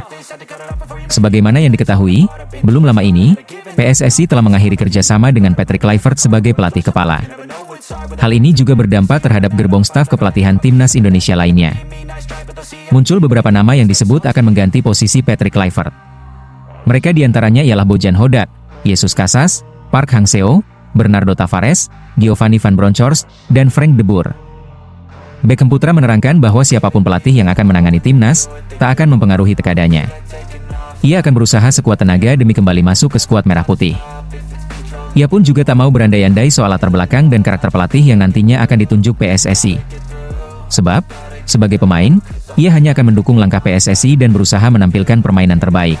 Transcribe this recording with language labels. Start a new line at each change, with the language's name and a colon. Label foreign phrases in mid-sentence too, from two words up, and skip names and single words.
Indonesian: Sebagaimana yang diketahui, belum lama ini, PSSI telah mengakhiri kerjasama dengan Patrick Kluivert sebagai pelatih kepala. Hal ini juga berdampak terhadap gerbong staf kepelatihan timnas Indonesia lainnya. Muncul beberapa nama yang disebut akan mengganti posisi Patrick Kluivert. Mereka diantaranya ialah Bojan Hodak, Jesus Casas, Park Hang-seo, Bernardo Tavares, Giovanni Van Bronckhorst, dan Frank de Boer. Beckham Putra menerangkan bahwa siapapun pelatih yang akan menangani timnas, tak akan mempengaruhi tekadanya. Ia akan berusaha sekuat tenaga demi kembali masuk ke skuad merah putih. Ia pun juga tak mau berandai-andai soal latar belakang dan karakter pelatih yang nantinya akan ditunjuk PSSI. Sebab, sebagai pemain, ia hanya akan mendukung langkah PSSI dan berusaha menampilkan permainan terbaik.